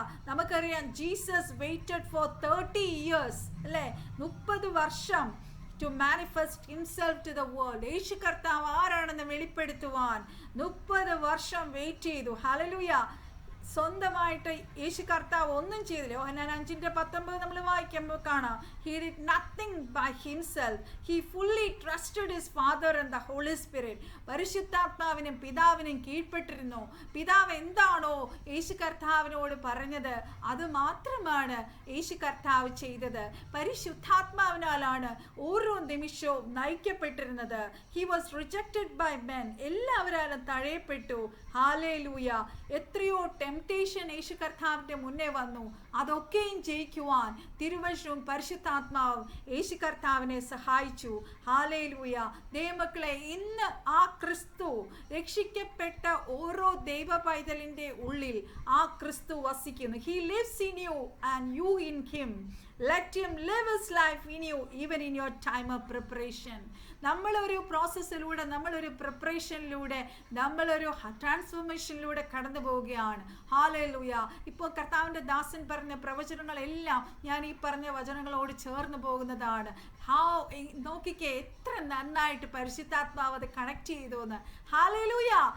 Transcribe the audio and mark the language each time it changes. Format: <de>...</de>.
<ml>നമുക്കറിയാം</ml> <en>Jesus waited for 30 years,</en> <ml>അല്ലേ, 30 വർഷം</ml> <en>to manifest himself to the world.</en> <ml>യേശു കർത്താവ് ആരാണെന്ന് വെളിപ്പെടുത്തുവാൻ 30 വർഷം വെയിറ്റ് ചെയ്തു. ഹല്ലേലൂയ. സ്വന്തമായിട്ട് യേശു കർത്താവ് ഒന്നും ചെയ്തില്ല. യോഹന്നാൻ 5:19 നമ്മൾ വായിക്കുമ്പോൾ കാണാം,</ml> <en>he did nothing by himself, he fully trusted his father and the holy spirit.</en> <ml>പരിശുദ്ധാത്മാവിനും പിതാവിനും കീഴ്പ്പെട്ടിരുന്നു. പിതാവ് എന്താണോ യേശു കർത്താവിനോട് പറഞ്ഞത് അത് മാത്രമാണ് യേശു കർത്താവ് ചെയ്തത്. പരിശുദ്ധാത്മാവിനാലാണ് ഓരോ നിമിഷവും നയിക്കപ്പെട്ടിരുന്നത്.</ml> <en>he was rejected by men,</en> <ml>എല്ലാവരും തഴയപ്പെട്ടു. ഹല്ലേലൂയ. എത്രയോ ടെംപ്റ്റേഷൻ യേശു കർത്താവിൻ്റെ മുന്നേ വന്നു, അതൊക്കെയും ജയിക്കുവാൻ തിരുവചനവും പരിശുദ്ധാത്മാവും യേശു കർത്താവിനെ സഹായിച്ചു. ഹല്ലേലൂയ. ദൈവമക്കളെ, ഇന്ന് ആ ക്രിസ്തു, രക്ഷിക്കപ്പെട്ട ഓരോ ദൈവ പൈതലിൻ്റെ ഉള്ളിൽ ആ ക്രിസ്തു വസിക്കുന്നു.</ml> <en>He lives in you and you in him. Let him live his life in you even in your time of preparation.</en> <ml>നമ്മളൊരു പ്രോസസ്സിലൂടെ, നമ്മളൊരു പ്രിപ്പറേഷനിലൂടെ, നമ്മളൊരു ട്രാൻസ്ഫോർമേഷനിലൂടെ കടന്നു പോവുകയാണ്. ഹല്ലേലൂയ. ഇപ്പോൾ കർത്താവിൻ്റെ ദാസൻ പറഞ്ഞ പ്രവചനങ്ങളെല്ലാം ഞാൻ ഈ പറഞ്ഞ വചനങ്ങളോട് ചേർന്ന് പോകുന്നതാണ്. നോക്കിക്കേ എത്ര നന്നായിട്ട് പരിശുദ്ധാത്മാവ് അത് കണക്ട് ചെയ്തു എന്ന്. ഹല്ലേലൂയ.</ml>